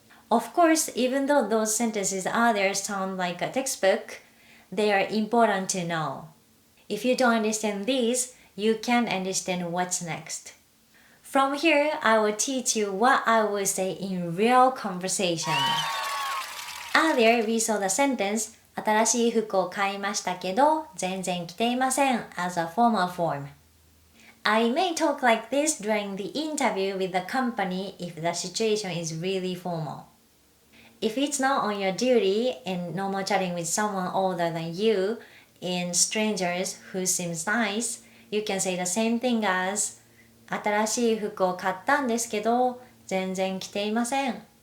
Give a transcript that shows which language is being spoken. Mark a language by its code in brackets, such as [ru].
[en] Of course, even though those sentences out there sound like a textbook, they are important to know. If you don't understand these, you can't understand what's next. From here, I will teach you what I will say in real conversation. Earlier, we saw the sentence [ja] 新しい服を買いましたけど全然着ていません [en] as a formal form. I may talk like this during the interview with the company if the situation is really formal. If it's not on your duty and no more chatting with someone older than you, in strangers who seems nice, you can say the same thing as [ja] 新しい服を買ったんですけど、全然着ていません。